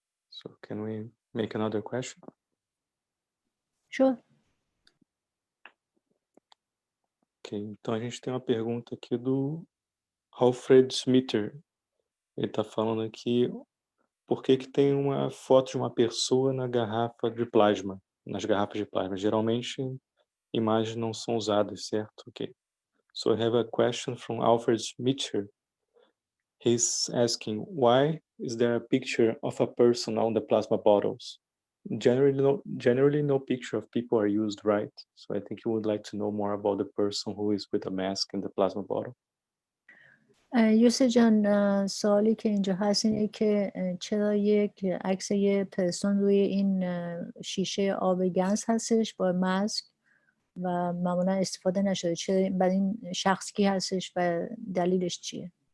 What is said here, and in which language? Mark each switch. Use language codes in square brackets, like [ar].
[en] So can we make another question? Sure. [pt] Ok, então a gente tem uma pergunta aqui do Alfred Smitter. Ele está falando aqui por que tem uma foto de uma pessoa na garrafa de plasma, nas garrafas de plasma. Geralmente imagens não são usadas, certo? Ok. [en] So I have a question from Alfred Smitter. He's asking, why is there a picture of a person on the plasma bottles? Generally no picture of people are used, right? So I think you would like to know more about the person who is with a mask in the plasma bottle. [fa] یوسف جان سوالی که اینجا هست اینه که چرا یک عکس یه پرسون روی این شیشه آب گنز هستش با ماسک و معمولا استفاده نشده، چرا برای این شخص کی هستش و دلیلش چیه؟